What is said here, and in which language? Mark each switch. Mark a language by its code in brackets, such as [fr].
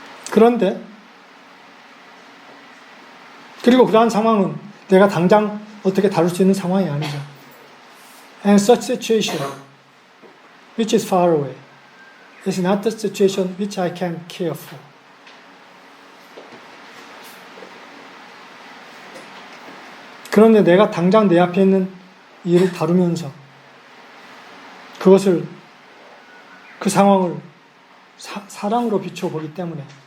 [ko] 그런데 그리고 그러한 상황은 내가 당장 어떻게 다룰 수 있는 상황이 아니죠. [en] And such situation which is far away is not the situation which I can care for. [ko] 그런데 내가 당장 내 앞에 있는 일을 다루면서 그 상황을 사랑으로 비춰보기 때문에